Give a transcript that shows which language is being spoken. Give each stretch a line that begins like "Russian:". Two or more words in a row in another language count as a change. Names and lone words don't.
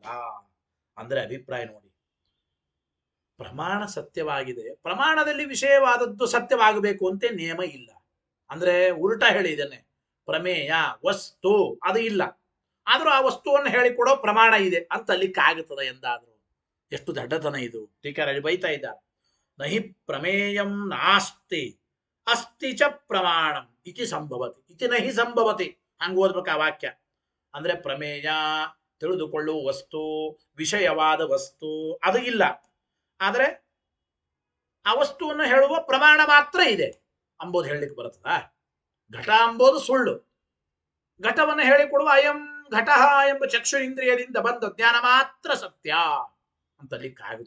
Kannada: ಅಂದ್ರೆ ಅಭಿಪ್ರಾಯ ನೋಡಿ, ಪ್ರಮಾಣ ಸತ್ಯವಾಗಿದೆ, ಪ್ರಮಾಣದಲ್ಲಿ ವಿಷಯವಾದದ್ದು ಸತ್ಯವಾಗಬೇಕು ಅಂತ ನಿಯಮ ಇಲ್ಲ. ಅಂದ್ರೆ ಉಲ್ಟಾ ಹೇಳಿದ್ದೇನೆ, ಪ್ರಮೇಯ ವಸ್ತು ಅದು ಇಲ್ಲ, ಆದ್ರೂ ಆ ವಸ್ತುವನ್ನು ಹೇಳಿಕೊಡೋ ಪ್ರಮಾಣ ಇದೆ ಅಂತ ಅಲ್ಲಿಕ್ಕೆ ಆಗುತ್ತದೆ ಎಂದಾದ್ರು. ಎಷ್ಟು ದಡ್ಡತನ ಇದು! ಟೀಕಾರಲ್ಲಿ ಬೈತಾ ಇದ್ದಾರೆ.
Sanskrit: ನಹಿ ಪ್ರಮೇಯಂ ನಾಸ್ತಿ ಅಸ್ತಿ ಚ ಪ್ರಮಾಣಂ ಇತಿ ಸಂಭವತಿ ಇತಿ ನಹಿ ಸಂಭವತಿ.
Kannada: ಹಂಗ ಓದ್ಬೇಕು ಆ ವಾಕ್ಯ. ಅಂದ್ರೆ ಪ್ರಮೇಯ ತಿಳಿದುಕೊಳ್ಳುವ ವಸ್ತು, ವಿಷಯವಾದ ವಸ್ತು ಅದು ಇಲ್ಲ, ಆದರೆ ಆ ವಸ್ತುವನ್ನು ಹೇಳುವ ಪ್ರಮಾಣ ಮಾತ್ರ ಇದೆ ಅಂಬೋದು ಹೇಳಲಿಕ್ಕೆ ಬರುತ್ತದ? ಘಟ ಅಂಬೋದು ಸುಳ್ಳು, ಘಟವನ್ನು ಹೇಳಿಕೊಡುವ
Sanskrit: ಅಯಂ ಘಟ
Kannada: ಎಂಬ ಚಕ್ಷು ಇಂದ್ರಿಯದಿಂದ ಬಂದ ಜ್ಞಾನ ಮಾತ್ರ ಸತ್ಯ ಅಂತಲಿಕ್ಕೆ ಆಗುತ್ತದ?